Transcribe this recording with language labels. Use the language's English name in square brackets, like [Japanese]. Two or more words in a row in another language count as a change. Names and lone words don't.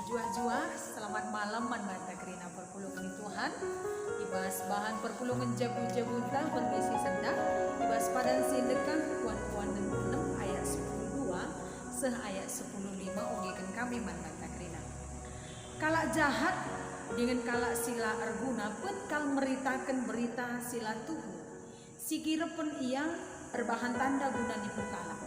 [Batak Karo] jua, selamat malam manmata kerina perpulungan Tuhan. Ibas bahan perpulungan jabu-jabuta berisi sendak. Ibas padan sindekan puan-puan dan 6 ayat 12 seh ayat 15 ugikan kami manmata kerina. Kalak jahat dengan kalak sila arguna petkal meritakan berita sila tuhu. Sikira pun ia erbahan tanda guna nipu kalak.